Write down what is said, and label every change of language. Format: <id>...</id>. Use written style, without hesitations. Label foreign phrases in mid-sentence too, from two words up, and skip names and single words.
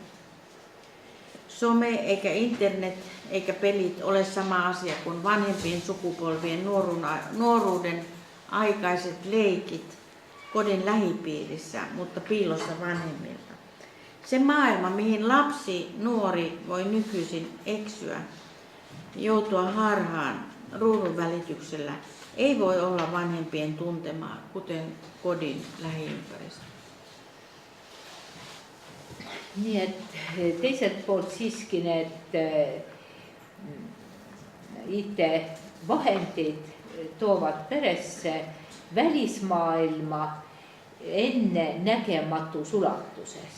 <fi>Some eikä internet eikä pelit ole sama asia kuin vanhempien sukupolvien nuoruuden aikaiset leikit kodin lähipiirissä, mutta piilossa vanhemmilta. Se maailma, mihin lapsi, nuori voi nykyisin eksyä, joutua harhaan ruudun välityksellä, ei voi olla vanhempien tuntemaa, kuten kodin lähiympäristö.</fi> <et>Nii et teiselt poolt siiski need IT-vahendid toovad peresse välismaailma enne nägematus ulatuses.</et>